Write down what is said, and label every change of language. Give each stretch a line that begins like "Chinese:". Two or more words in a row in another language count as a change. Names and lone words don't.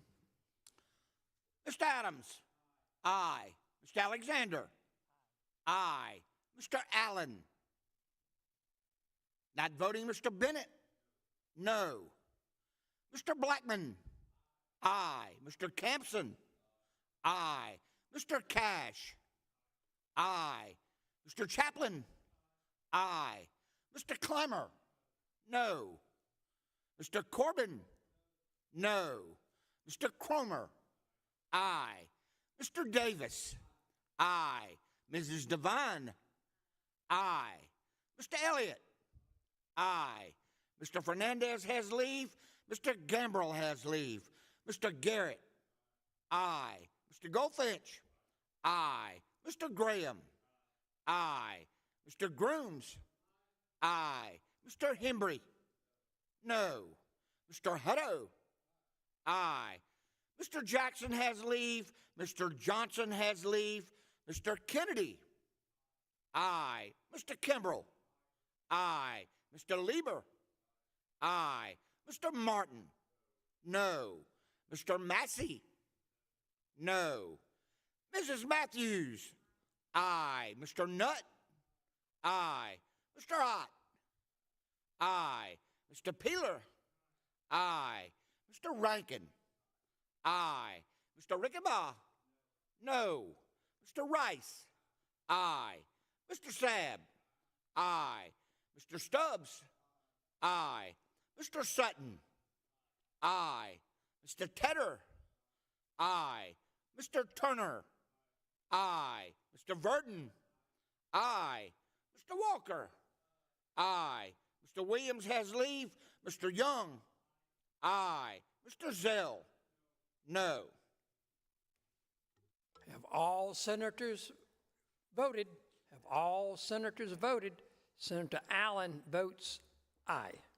English: Mr. Adams? Aye. Mr. Alexander? Aye. Mr. Allen? Not voting, Mr. Bennett? No. Mr. Blackman? Aye. Mr. Campson? Aye. Mr. Cash? Aye. Mr. Chaplin? Aye. Mr. Clemmer? No. Mr. Corbin? No. Mr. Cromer? Aye. Mr. Davis? Aye. Mrs. Devine? Aye. Mr. Elliott? Aye. Mr. Fernandez has leave. Mr. Gambrell has leave. Mr. Garrett? Aye. Mr. Goldfinch? Aye. Mr. Graham? Aye. Mr. Grooms? Aye. Mr. Hembry? No. Mr. Hutto? Aye. Mr. Jackson has leave. Mr. Johnson has leave. Mr. Kennedy? Aye. Mr. Kimbrell? Aye. Mr. Lieber? Aye. Mr. Martin? No. Mr. Massey? No. Mrs. Matthews? Aye. Mr. Nutt? Aye. Mr. Ott? Aye. Mr. Peeler? Aye. Mr. Rankin? Aye. Mr. Rickabaugh? No. Mr. Rice? Aye. Mr. Sabb? Aye. Mr. Stubbs? Aye. Mr. Sutton? Aye. Mr. Tedder? Aye. Mr. Turner? Aye. Mr. Verdon? Aye. Mr. Walker? Aye. Mr. Williams has leave. Mr. Young? Aye. Mr. Zell? No. Have all senators voted? Have all senators voted? Senator Allen votes aye.